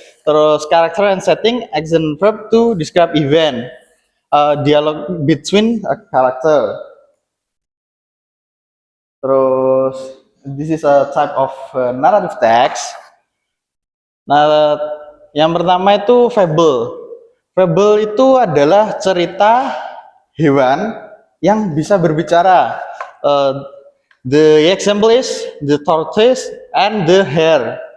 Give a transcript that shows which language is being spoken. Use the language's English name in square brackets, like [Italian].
[Indonesian] Terus [English] character and setting, action verb to describe event, dialogue between a character. [Indonesian] Terus [English] this is a type of narrative text. [Indonesian] Nah, yang pertama itu fable. Fable itu adalah cerita hewan yang bisa berbicara. [English] The example is the tortoise and the hare.